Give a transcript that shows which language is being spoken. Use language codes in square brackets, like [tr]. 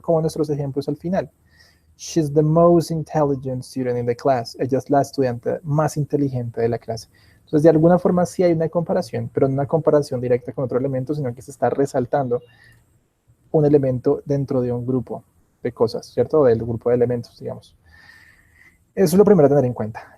[es] Como nuestros ejemplos al final. [en] She's the most intelligent student in the class. [es] Ella es la estudiante más inteligente de la clase. Entonces, de alguna forma sí hay una comparación, pero no una comparación directa con otro elemento, sino que se está resaltando un elemento dentro de un grupo de cosas, ¿cierto? Del grupo de elementos, digamos. Eso es lo primero a tener en cuenta.